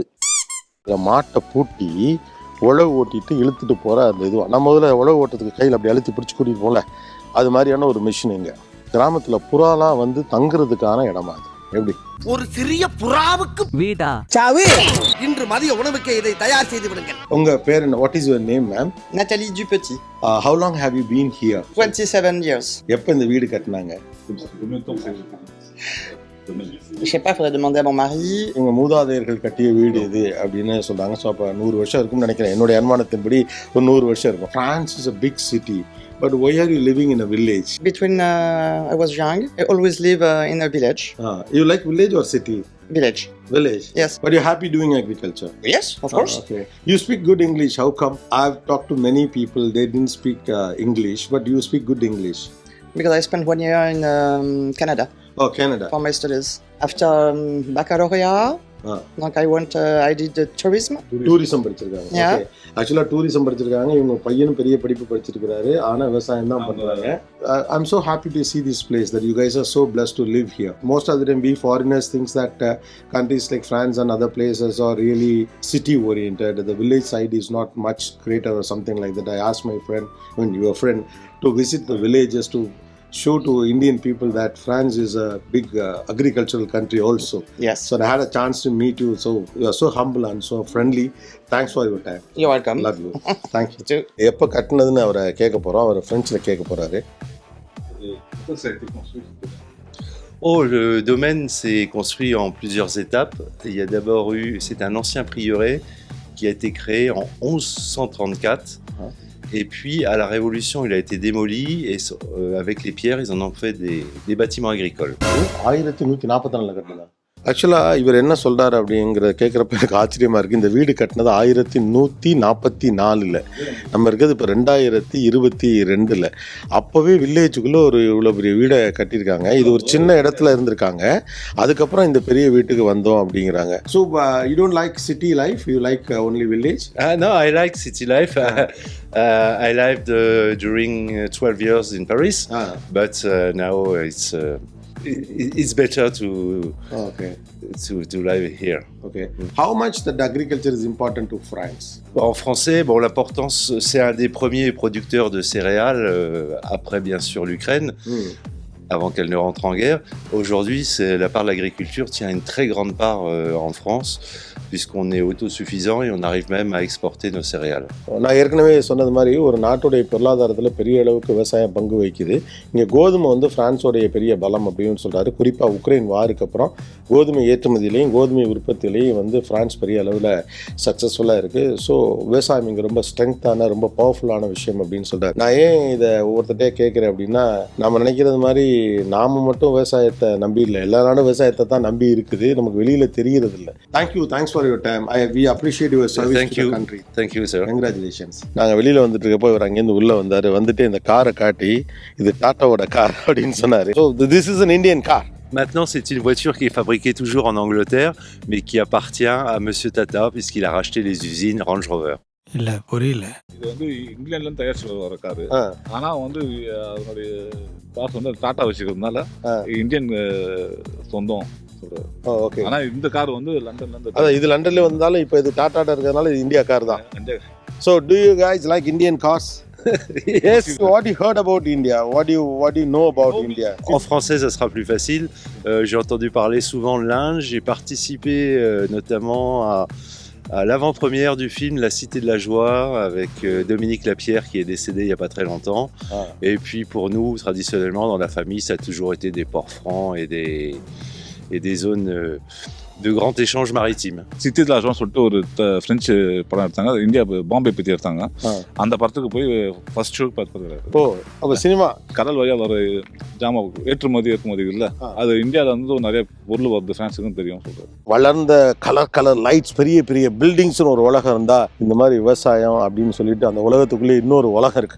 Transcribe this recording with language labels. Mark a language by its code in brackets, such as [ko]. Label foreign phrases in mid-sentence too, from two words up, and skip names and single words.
[ta] மாட்டை பூட்டி உழவு ஓட்டிட்டு இழுத்துட்டு போகிற அந்த இதுவாக நம்ம முதல்ல உழவு ஓட்டத்துக்கு கையில் அப்படி அழுத்தி பிடிச்சி கூட்டிகிட்டு போகல, அது மாதிரியான ஒரு மிஷின். இங்கே கிராமத்தில் புறாலாம் வந்து தங்குறதுக்கான இடமா அது. எப்படி ஒரு சிறிய புறாவுக்கு வீடா சாவு. இன்று மதிய உணவுக்கு இதை தயார் செய்து விடுங்கள். உங்க பேர் என்ன? [en] What is your name ma'am? Nathalie Dupetit. How long have you been here? 27 years. [ta] எப்போ இந்த வீடு கட்டினாங்க? [fr] Je sais pas, faudrait demander à mon mari. [ta] இவங்க மூதாதையர்கள் கட்டிய வீடு இது அப்படின்னு சொல்றாங்க. ஸோ அப்போ 100 வருஷம் இருக்கும்னு நினைக்கிறேன். என்னுடைய அனுமானத்தின்படி ஒரு 100 வருஷம் இருக்கும். [en] France is a big city, but why are you living in a village? Between I was young, I always live in a village. You like village or city? Village. Village? Yes. But you're happy doing agriculture? Yes, of course. Okay. You speak good English. How come? I've talked to many people. They didn't speak English, but you speak good English. Because I spent 1 year in Canada Oh, Canada. for my studies. After baccalaureate, like I did tourism. [ta] டூரிசம் படிச்சிருக்காங்க. [en] Yeah. [ta] ஓகே. ஆக்சுவலா டூரிசம் படிச்சிருக்காங்க. இவங்க பையனும் பெரிய படிப்பு படிச்சிருக்காரு. ஆனா விவசாயம் தான் பண்றாங்க. [en] I'm so happy to see this place that you guys are so blessed to live here. Most of the time we foreigners think that countries like France and other places are really city oriented. The village side is not much greater or something like that. I asked my friend, your friend, to visit the villages to show to Indian people that France is a big agricultural country also. Yes. So I had a chance to meet you. So you are so humble and so friendly. Thanks for your time. You're welcome. Love you. Thank you. [ta] எப்போ கட்டினதுன்னு அவரை கேட்க போகிறோம். அவர் ஃப்ரெஞ்சில் கேட்க போகிறாரு. [fr] Oh, le domaine s'est construit en plusieurs étapes. Il y a d'abord eu, c'est un ancien prieuré qui a été créé en 1134. Et puis, à la Révolution, il a été démoli et avec les pierres, ils en ont fait des bâtiments agricoles. [ta] 1144 கட்டினதா? ஆக்சுவலாக இவர் என்ன சொல்கிறார் அப்படிங்கிறத கேட்குறப்ப எனக்கு ஆச்சரியமாக இருக்குது. இந்த வீடு கட்டினது 1144. நம்ம இருக்கிறது இப்போ 2022. அப்போவே வில்லேஜுக்குள்ளே ஒரு இவ்வளோ பெரிய வீடை கட்டியிருக்காங்க. இது ஒரு சின்ன இடத்துல இருந்திருக்காங்க. அதுக்கப்புறம் இந்த பெரிய வீட்டுக்கு வந்தோம் அப்படிங்கிறாங்க. [en] So you don't like city life, you like only village? No, I like city life. I lived during 12 years in Paris, but now it's better to live here. Okay. How much that agriculture is important to France? [fr] En français, bon, l'importance, c'est un des premiers producteurs de céréales, après bien sûr l'Ukraine, avant qu'elle ne rentre en guerre. Aujourd'hui, la part de l'agriculture tient une très grande part en France, puisqu'on est autosuffisant et on arrive même à exporter nos céréales. [ta] நான் ஏற்கனவே சொன்னது மாதிரி ஒரு நாட்டுடைய பொருளாதாரத்தில் பெரிய அளவுக்கு விவசாயம் பங்கு வகிக்குது. இங்கே கோதுமை வந்து ஃப்ரான்ஸோடைய பெரிய பலம் அப்படின்னு சொல்கிறாரு. குறிப்பாக உக்ரைன் வாருக்கு அப்புறம் கோதுமை ஏற்றுமதியிலையும் கோதுமை உற்பத்தியிலையும் வந்து ஃப்ரான்ஸ் பெரிய அளவில் சக்ஸஸ்ஃபுல்லாக இருக்குது. ஸோ விவசாயம் இங்கே ரொம்ப ஸ்ட்ரென்த்தான ரொம்ப பவர்ஃபுல்லான விஷயம் அப்படின்னு சொல்கிறார். நான் ஏன் இதை ஒவ்வொருத்தட்டே கேட்குறேன் அப்படின்னா, நம்ம நினைக்கிறது மாதிரி நாம மட்டும் விவசாயத்தை நம்பி இல்லை, எல்லா நாடும் விவசாயத்தை தான் நம்பி இருக்குது. நமக்கு வெளியில் தெரியறது இல்லை. [en] Thanks for your time. We appreciate your service to the country. Thank you, sir. Congratulations. [ta] நாங்கள் வெளியில் வந்துட்டு இருக்கப்போ இவர் அங்கேருந்து உள்ளே வந்தார். வந்துட்டு இந்த காரை காட்டி இது டாட்டாவோட கார் அப்படின்னு சொன்னார். [en] So this is an Indian car. [fr] Maintenant, c'est une voiture qui est fabriquée toujours en Angleterre, mais qui appartient à Monsieur Tata, puisqu'il a racheté les usines Range Rover. [ta] இல்லை புரியல. இது வந்து இங்கிலாந்துலேருந்து தயாரிச்சு வர காரு. ஆனால் வந்து அதனுடைய காசு வந்து டாட்டா வச்சுக்கிறதுனால இந்தியன் சொந்தம். ஓகே. ஆனால் இந்த கார் வந்து லண்டன்லேருந்து, அதான் இது லண்டன்ல வந்தாலும் இப்போ இது டாட்டாட்ட இருக்கிறதுனால இது இந்தியா கார் தான். [en] So do you guys like Indian cars? Yes. What you heard about India? What do you know about India? [fr] En français, ça sera plus facile. J'ai entendu parler souvent de l'Inde. J'ai participé notamment à l'avant-première du film La Cité de la Joie avec Dominique Lapierre qui est décédé il n'y a pas très longtemps. Et puis pour nous, traditionnellement, dans la famille, ça a toujours été des ports francs et des zones de grand échange maritime. [ta] சிட்டி தி லாஜ்வான்னு சொல்லிட்டு ஒரு ஃப்ரெஞ்சு படம் எடுத்தாங்க. இந்தியா பாம்பே பற்றி எடுத்தாங்க. அந்த படத்துக்கு போய் ஃபர்ஸ்ட் ஷோ பார்த்துருக்காரு. ஓ, அப்போ சினிமா கடல் வழியாக வர ஜாமா ஏற்றுமதி இல்லை, அது இந்தியாவில் வந்து நிறைய பொருள் வருது ஃப்ரான்ஸுக்கும் தெரியும் சொல்கிறார். வளர்ந்த [en] color lights, [ta] பெரிய பெரிய பில்டிங்ஸ்னு ஒரு உலகம் இருந்தால் இந்த மாதிரி விவசாயம் அப்படின்னு சொல்லிட்டு அந்த உலகத்துக்குள்ளே இன்னொரு உலகம் இருக்குது.